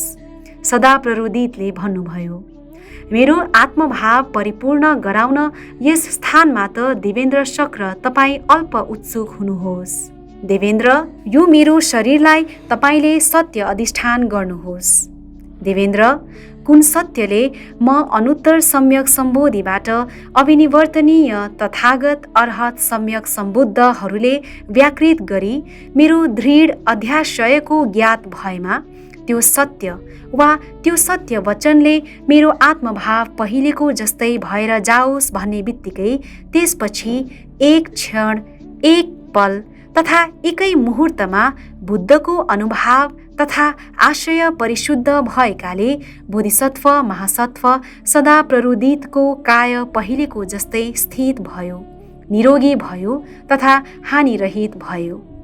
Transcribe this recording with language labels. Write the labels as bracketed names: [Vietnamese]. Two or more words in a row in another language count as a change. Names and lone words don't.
[Nepali] सदा प्ररुदितले भन्नुभयो, मेरो आत्मभाव परिपूर्ण गराउन यस स्थानमा त देवेन्द्र शक्र तपाईँ अल्प उत्सुक हुनुहोस्। देवेन्द्र, यो मेरो शरीरलाई तपाईँले सत्य अधिष्ठान गर्नुहोस्। देवेन्द्र, कुन सत्यले म अनुत्तर सम्यक सम्बोधिबाट अविनिवर्तनीय तथागत अर्हत सम्यक सम्बुद्धहरूले व्याकृत गरी मेरो दृढ अध्याशयको ज्ञात भएमा त्यो सत्य वा त्यो सत्य वचनले मेरो आत्मभाव पहिलेको जस्तै भएर जाओस् भन्ने बित्तिकै त्यसपछि एक क्षण एक पल तथा एकै मुहूर्तमा बुद्धको अनुभाव तथा आशय परिशुद्ध भएकाले बोधिसत्व महासत्व सदा प्ररुदितको काय पहिलेको जस्तै स्थित भयो, निरोगी भयो तथा हानिरहित भयो।